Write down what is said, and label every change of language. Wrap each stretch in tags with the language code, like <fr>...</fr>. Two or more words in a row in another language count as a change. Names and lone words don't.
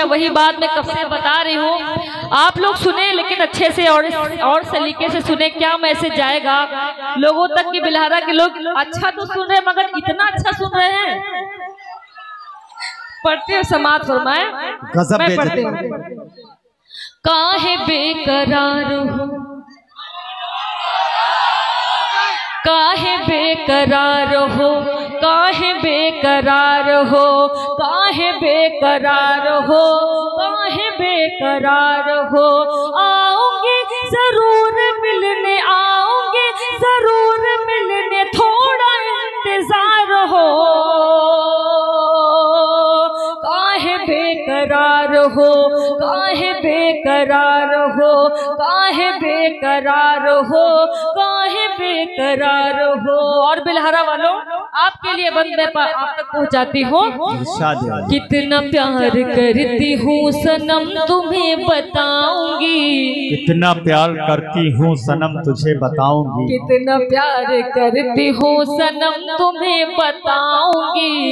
<hi>वही बात मैं कब से बता रही हूँ, आप लोग सुने लेकिन अच्छे से और सलीके से सुने। क्या मैसेज जाएगा लोगों तक कि बिलहरा के लोग अच्छा तो सुन रहे मगर इतना अच्छा सुन रहे हैं। पढ़ते हो समाज फरमाए, मैं पढ़ती हूँ। काहे बेकरार हो, काहे बेकरार हो, काहे बेकरार हो, काहे बेकरार हो, काहे बेकरार हो। आओगे जरूर मिलने, आओगे जरूर मिलने, थोड़ा इंतजार हो। काहे बेकरार हो, काहे बेकरार हो, काहे बेकरार हो, काहे बेकरार हो। और बिलहरा वालों आपके लिए बंद मैं आप तक पहुंचाती हूँ। कितना प्यार करती हूँ सनम तुम्हें बताऊंगी, कितना प्यार करती हूँ सनम तुझे बताऊंगी, कितना प्यार करती हूँ सनम तुम्हें बताऊंगी।</hi>